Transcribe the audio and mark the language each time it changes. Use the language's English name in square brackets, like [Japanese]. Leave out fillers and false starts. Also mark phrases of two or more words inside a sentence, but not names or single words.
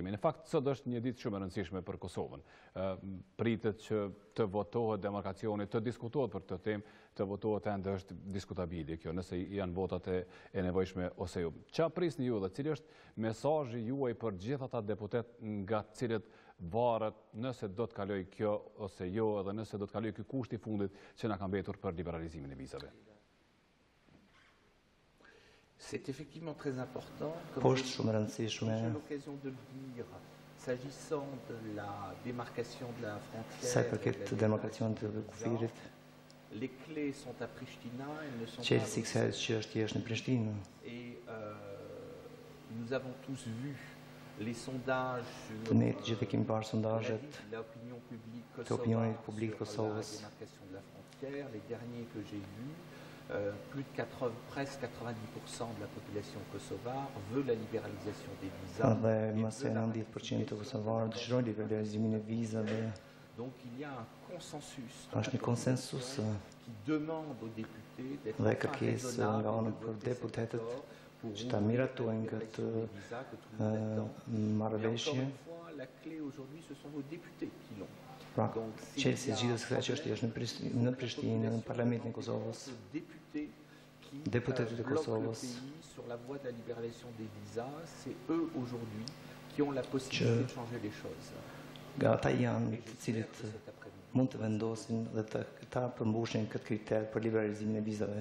[Albanian] Në fakt, sot është një ditë shumë e rëndësishme për Kosovën. Pritet që të votohet demarkacioni, të diskutohet për këtë temë, të votohet ende është diskutabile kjo, nëse janë votat e nevojshme ose jo. Qa prisni ju dhe cili është mesazhi juaj për gjithë ata deputet nga cilët varet nëse do të kaloj kjo ose jo, edhe nëse do të kaloj kjo kushti fundit që na ka mbetur për liberalizimin e vizave? [French] C'est effectivement très important. [Albanian] Po është shumë rëndësishme. [French] J'ai l'occasion de le dire, s'agissant de la démarcation de la frontière. [Albanian] Sa i përket demarkacionit të kufirit. [French] Les clés sont à Pristina, elles ne sont pas. [Albanian] Çelësi i kësaj që është thjesht në Prishtinë. [French] Et nous avons tous vu les sondages sur l'opinion publique kosovare sur la démarcation de la frontière. Les derniers que j'ai vus, plus de presque 90% de la population kosovare veut la libéralisation des visas. Donc il y a un consensus qui demande aux députés d'être raisonnables [Albanian] që ta miratojnë këtë marrëveshje. Pra, qelësi i gjithës kësaj çështje është në Prishtinë, në Parlamentin e Kosovës. Deputetët e Kosovës që ata janë të cilët mund të vendosin dhe ta përmbushin këtë kriter për liberalizimin e vizave.